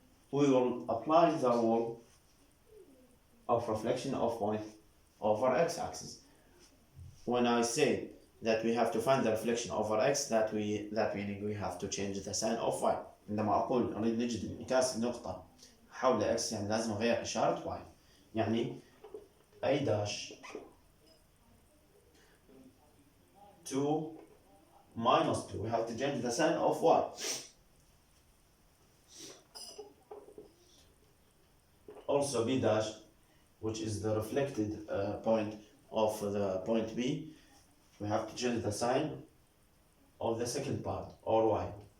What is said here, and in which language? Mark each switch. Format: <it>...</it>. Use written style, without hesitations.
<en>We will apply the rule of reflection of point over x-axis. When I say that we have to find the reflection over x, that meaning we have to change the sign of y.</en> <ar>عندما أقول أريد نجد انعكاس النقطة حول x، يعني لازم أغير إشارة y.</ar> <en>يعني A dash 2 minus 2. We have to change the sign of y. Also B dash, which is the reflected point of the point B, we have to change the sign of the second part, or y.</en>